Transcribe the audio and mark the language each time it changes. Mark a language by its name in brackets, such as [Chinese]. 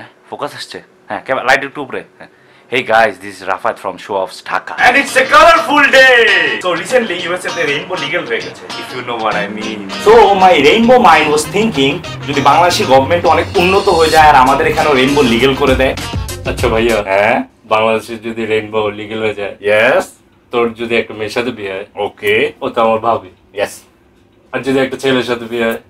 [Bangla] Focus আসছে, হ্যাঁ camera light একটু উপরে। [English] Hey guys, this is Rafat from Show Offs Dhaka. And it's a colorful day! So recently USA তে rainbow legal হয়ে গেছে, if you know what I mean. [Bangla] So my rainbow mind was thinking, যদি Bangladeshi government অনেক উন্নত হয়ে যায় আর আমাদের এখানেও রেইনবো লিগ্যাল করে দেয়। আচ্ছা ভাইয়া, হ্যাঁ বাংলাদেশে যদি রেইনবো লিগ্যাল হয়ে যায়, [English] yes, [Bangla] তোর যদি একটা মেয়ের সাথে বিয়ে হয়, [English] okay, [Bangla] ও তো আমার ভাবি। [English] yes, [Bangla] আর যদি একটা ছেলের সাথে বিয়ে হয়,